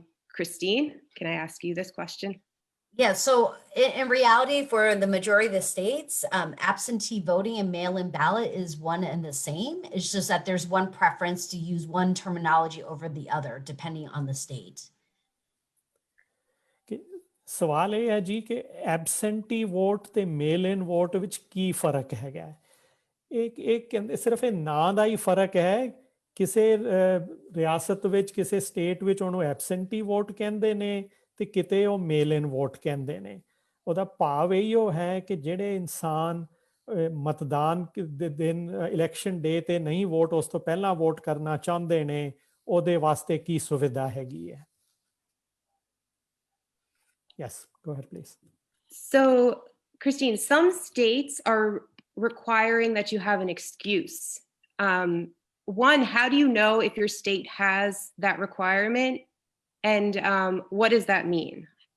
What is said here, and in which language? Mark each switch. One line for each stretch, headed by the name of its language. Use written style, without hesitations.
English: Christine, can I ask you this question? Yeah, so in reality, for the majority of the states, absentee voting and mail-in ballot is one and the same. It's just that there's one preference to use one terminology over the other, depending on the state.
Punjabi: ਸਵਾਲ ਇਹ ਹੈ ਜੀ ਕਿ absentee vote ਤੇ ਮੇਲ ਇਨ vote ਵਿੱਚ ਕੀ ਫਰਕ ਹੈਗਾ? ਇਹ ਕਹਿੰਦੇ ਸਿਰਫ ਇਹ ਨਾਂ ਦਾ ਹੀ ਫਰਕ ਹੈ। ਕਿਸੇ ਰਿਆਸਤ ਵਿੱਚ, ਕਿਸੇ ਸਟੇਟ ਵਿੱਚ ਉਹਨੂੰ ਐਬਸੈਂਟੀ ਵੋਟ ਕਹਿੰਦੇ ਨੇ ਤੇ ਕਿਤੇ ਉਹ ਮੇਲ ਇਨ ਵੋਟ ਕਹਿੰਦੇ ਨੇ। ਉਹਦਾ ਭਾਵ ਇਹੋ ਹੈ ਕਿ ਜਿਹੜੇ ਇਨਸਾਨ ਮਤਦਾਨ ਦੇ ਦਿਨ ਇਲੈਕਸ਼ਨ ਡੇ ਤੇ ਨਹੀਂ ਵੋਟ ਉਸ ਤੋਂ ਪਹਿਲਾਂ ਵੋਟ ਕਰਨਾ ਚਾਹੁੰਦੇ ਨੇ, ਉਹਦੇ ਵਾਸਤੇ ਕੀ ਸੁਵਿਧਾ ਹੈਗੀ ਹੈ।
English: Yes, go ahead, please. So, Christine, some states are requiring that you have an excuse. One, how do you know if your state has that requirement? And what does that mean?